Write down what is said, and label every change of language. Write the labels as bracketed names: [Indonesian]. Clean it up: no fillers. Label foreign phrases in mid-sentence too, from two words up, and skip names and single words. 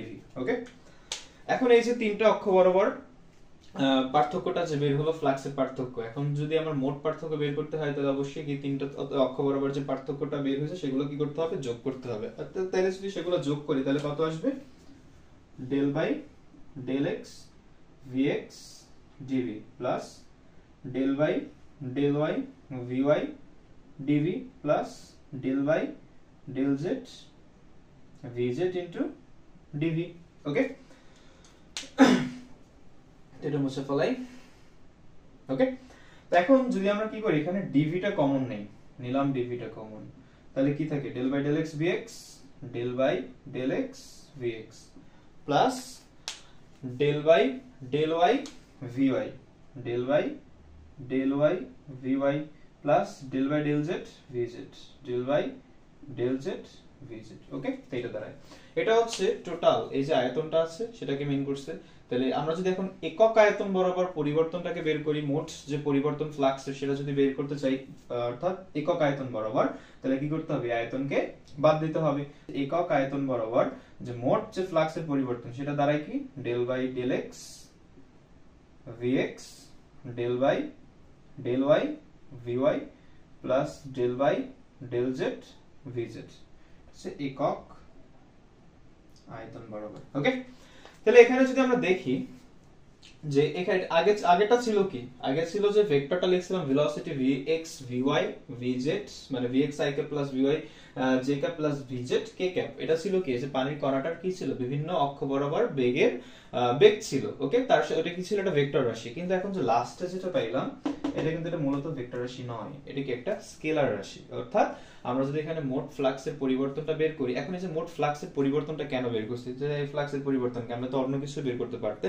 [Bangla] ওকে, এখন এই যে তিনটা অক্ষ বরাবর পার্থক্যটা যে বের হলো ফ্লাক্সের পার্থক্য, এখন যদি আমার মোট পার্থক্য বের করতে হয় তাহলে অবশ্যই কি তিনটা অক্ষ বরাবর যে পার্থক্যটা বের হয়েছে সেগুলো কি করতে হবে, যোগ করতে হবে। তাহলে যদি সেগুলো যোগ করি তাহলে কত আসবে, [English] del x vx dv plus del y vy dv plus del y del z vz into dv। [Bangla] ওকে, এটা মুছে ফেলাই। ওকে, তো এখন যদি আমরা কি করি, এখানে dv টা কমন নেই, নিলাম dv টা কমন, তাহলে কি থাকে [English] del x vx del x vx plus del y vy del y vy plus del y del z vz del y del z vz. [Bangla] ওকে, তো এটা দাঁড়ায়, এটা হচ্ছে টোটাল এই যে আয়তনটা আছে সেটাকে মেইন করছে। তাহলে আমরা যদি এখন একক আয়তন বরাবর পরিবর্তনটাকে বের করি, মোট যে পরিবর্তন ফ্লাক্সের সেটা যদি বের করতে চাই অর্থাৎ একক আয়তন বরাবর, তাহলে কি করতে হবে, আয়তনকে বাদ দিতে হবে। একক আয়তন বরাবর যে মোট যে ফ্লাক্সের পরিবর্তন সেটা দাঁড়ায় কি [English] del x vx del y vy plus del y del z vz, [Bangla] সে একক আয়তন বরাবর। ওকে, তাহলে এখানে যদি আমরা দেখি যে এখানে আগেটা ছিল কি, আগে ছিল যে ভেক্টরটা লিখছিলাম ভেলোসিটি vx vy vz মানে [English] vx i cap plus vy j cap plus vz k cap, [Bangla] এটা ছিল কি যে পানির কণাটার কি ছিল, বিভিন্ন অক্ষ বরাবর বেগ ছিল। ওকে, তার সাথে এটা কি ছিল, একটা ভেক্টর রাশি। কিন্তু এখন যে লাস্টে যেটা পাইলাম এটা কিন্তু এটা মূলত ভেক্টর রাশি নয়, এটা কি একটা স্কেলার রাশি। অর্থাৎ আমরা যদি এখানে মোট ফ্লাক্সের পরিবর্তনটা বের করি, এখন এই যে মোট ফ্লাক্সের পরিবর্তনটা কেন বের করছি, যে এই ফ্লাক্সের পরিবর্তন কেন, আমরা তো অন্য কিছু বের করতে পারতেন।